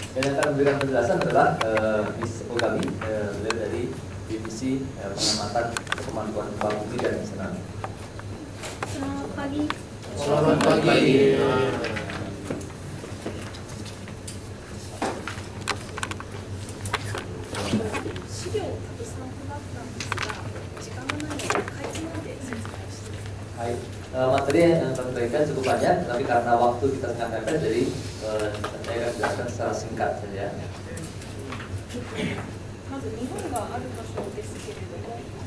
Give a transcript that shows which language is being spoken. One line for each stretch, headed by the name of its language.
Indonesian: Dan yang akan memberikan penjelasan adalah Miss Ogami, beliau dari divisi pengamatan pemantauan gempa bumi dan tsunami. Selamat pagi. Selamat pagi.
Japanese: 資料をたくさん配ったんですが、時間がないのでかいつまんで説明をしています。
Indonesian: Hai, materi yang kami berikan cukup banyak, tapi karena waktu kita sangat mepet, jadi saya akan jelaskan secara singkat saja.
Japanese: まず日本がある場所ですけれども、